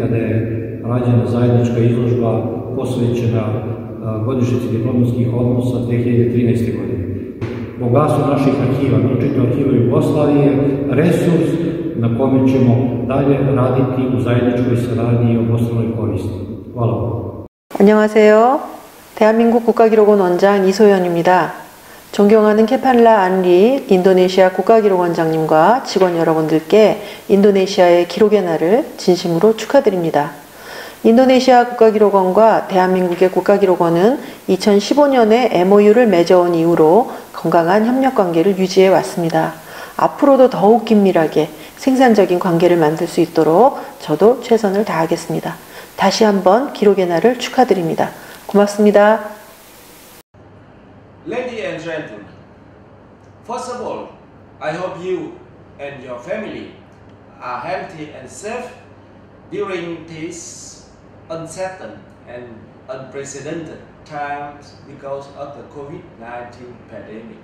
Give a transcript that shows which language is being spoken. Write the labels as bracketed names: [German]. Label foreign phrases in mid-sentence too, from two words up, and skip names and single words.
[Serbian] kada je rađena zajednička izložba posvećena godišnjici diplomatskih odnosa 2013. godine. Bogatstvo naših arhiva, naročito arhiva Jugoslavije, resurs na kome ćemo dalje raditi u zajedničkoj saradnji i obostranoj koristi. Hvala vam. [Korean] 안녕하세요. 대한민국 국가기록원 원장 이소연입니다. 존경하는 케팔라 안리 인도네시아 국가기록원장님과 직원 여러분들께 인도네시아의 기록의 날을 진심으로 축하드립니다. 인도네시아 국가기록원과 대한민국의 국가기록원은 2015년에 MOU를 맺어온 이후로 건강한 협력관계를 유지해 왔습니다. 앞으로도 더욱 긴밀하게 생산적인 관계를 만들 수 있도록 저도 최선을 다하겠습니다. 다시 한번 기록의 날을 축하드립니다. 고맙습니다. [English] Ladies and gentlemen, first of all, I hope you and your family are healthy and safe during these uncertain and unprecedented times because of the COVID-19 pandemic.